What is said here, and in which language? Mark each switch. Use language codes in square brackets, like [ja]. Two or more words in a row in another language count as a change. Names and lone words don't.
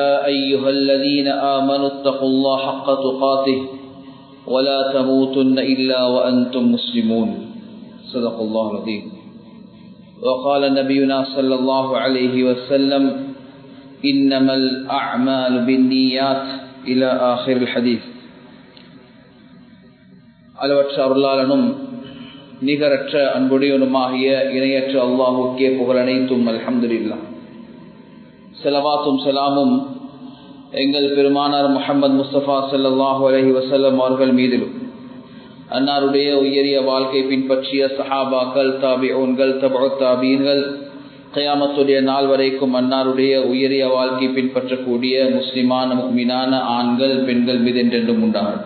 [ar] أيها الذين آمنوا اتقوا الله حق تقاته ولا تموتن إلا وأنتم مسلمون صدق الله العظيم وقال نبينا صلى الله عليه وسلم إنما الأعمال بالنيات إلى آخر الحديث [ta] அளவற்ற அருளாளனும் நிகரற்ற அன்புடையனுமாகிய இணையற்ற அல்லாஹுக்கே புகழ் அனைத்தும் [ar] அல்ஹம்துலில்லாஹ். [ta] ஸலவாத்தும் ஸலாமும் எங்கள் பெருமானார் முஹம்மது முஸ்தபா [ar] صلى الله عليه وسلم [ta] அவர்கள் மீதிலும் அன்னாருடைய உயரிய வாழ்க்கை பின்பற்றிய சஹாபாக்கள், தாபிஊன்கள், தபஉ தாபீன்கள், கியாமத்துடைய நாள் வரைக்கும் அன்னாருடைய உயரிய வாழ்க்கை பின்பற்றக்கூடிய முஸ்லிமான முஃமினான ஆண்கள் பெண்கள் மீது என்றென்றும் உண்டாகட்டும்.